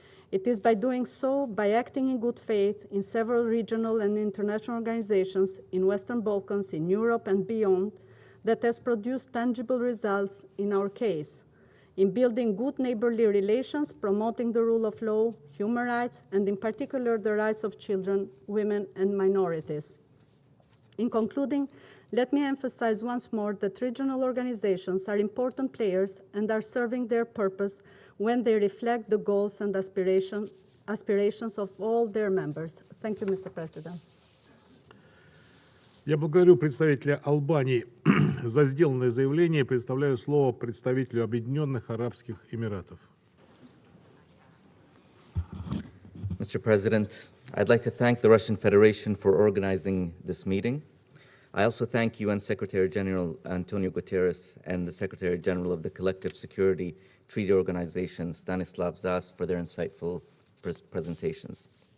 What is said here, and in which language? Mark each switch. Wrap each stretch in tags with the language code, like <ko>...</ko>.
<en>It is by doing so, by acting in good faith in several regional and international organizations in Western Balkans, in Europe and beyond, that has produced tangible results in our case, in building good neighborly relations, promoting the rule of law, human rights, and in particular the rights of children, women, and minorities. In concluding, let me emphasize once more that regional organizations are important players and are serving their purpose when they reflect the goals and aspirations aspirations of all their members. Thank you, Mr. President.</en> <ru>Я благодарю представителя Албании за сделанное заявление и предоставляю слово представителю Объединенных Арабских Эмиратов.</ru> <en>Mr. President, I'd like to thank the Russian Federation for organizing this meeting. I also thank UN Secretary General Antonio Guterres and the Secretary General of the Collective Security Treaty Organization, Stanislav Zas, for their insightful presentations.</en>